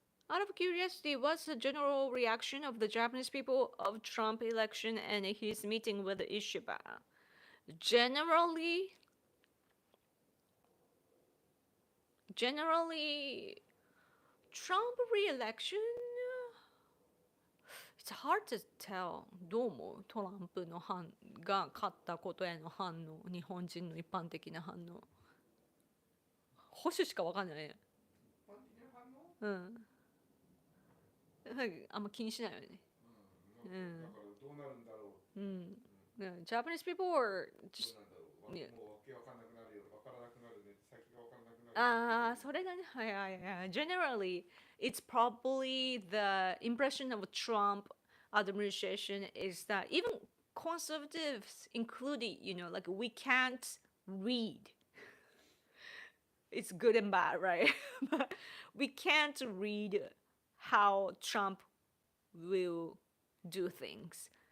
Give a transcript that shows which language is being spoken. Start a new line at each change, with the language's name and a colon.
English: Out of curiosity, what's the general reaction of the Japanese people of Trump election and his meeting with Ishiba? Generally, generally, Trump re-election. It's hard to tell.
Japanese: どう思うトランプの反が勝ったことへの反応、日本人の一般的な反応。保守しかわかんないね。うん。あんま気にしないよね。うん。だからどうなるんだろう。うん。
English: Japanese people were just
Japanese: もうわけわかんなくなるよ。わからなくなるね。先がわからなくなる。ああ、それだね。はいはいはい。
English: Generally, it's probably the impression of Trump administration is that even conservatives included, like we can't read. It's good and bad, right? But we can't read how Trump will do things.